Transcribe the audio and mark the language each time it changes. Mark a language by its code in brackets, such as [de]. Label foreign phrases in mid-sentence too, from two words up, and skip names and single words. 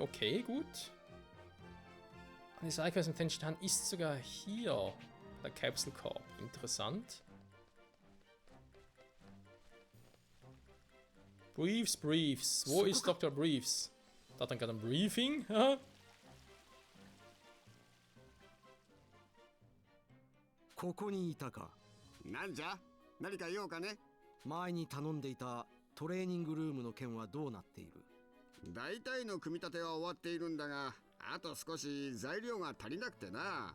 [de] Okay, gut. Die Sidequest mit den Sternen ist sogar hier. Der Capsule Corp. Interessant. Briefs. Wo ist Dr. Briefs? Da hat dann gerade ein Briefing. [ja] ここにいたか。なんじゃ、何か用かね。前に頼んでいたトレーニングルームの件はどうなっている。大体の組み立ては終わっているんだが、あと少し材料が足りなくてな。